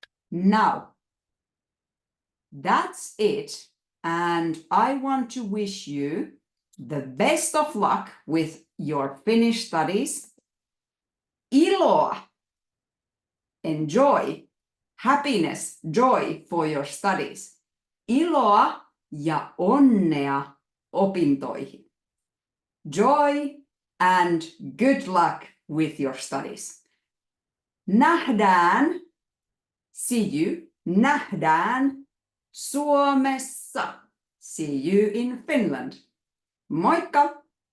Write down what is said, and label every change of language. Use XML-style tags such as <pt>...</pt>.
<en>Now, that's it. And I want to wish you the best of luck with your Finnish studies. Iloa, enjoy, happiness, joy for your studies.</en> <fi>Iloa ja onnea opintoihin.</fi> <en>Joy and good luck with your studies.</en> <fi>Nähdään,</fi> <en>see you,</en> <fi>nähdään Suomessa.</fi> <en>See you in Finland.</en> <fi>Moikka!</fi>